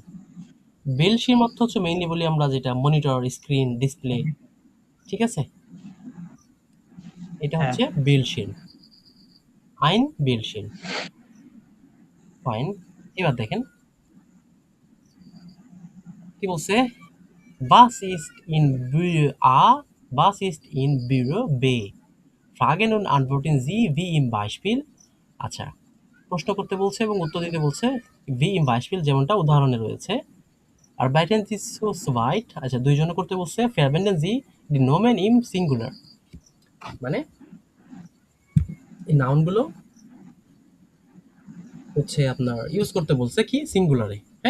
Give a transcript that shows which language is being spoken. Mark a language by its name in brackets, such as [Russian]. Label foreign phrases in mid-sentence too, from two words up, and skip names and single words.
[Bangla] বিল্ডশির্ম অর্থ হচ্ছে মেইনলি বলি আমরা যেটা [English] monitor, screen, display, [Bangla] ঠিক আছে। এটা হ্যাঁ, হচ্ছে বিল্ডশির্ম, [German] ein Bildschirm. [Bangla] ফাইন। এবার দেখেন কি বলছে, [German] Was ist in Büro A, Was ist in Büro B, fragen und antworten Sie wie im Beispiel. [Bangla] আচ্ছা, প্রশ্ন করতে বলছে এবং উত্তর দিতে বলছে [German] wie im Beispiel, [Bangla] যেমনটা উদাহরণে রয়েছে। আর [German] arbeiten Sie zweit, [Bangla] আচ্ছা, দুইজনে করতে বলছে [German] verwenden Sie die Nomen im Singular, [Bangla] মানে এই নাউনগুলো হচ্ছে আপনার ইউজ করতে বলছে কি, সিঙ্গুলারে, হ্যাঁ।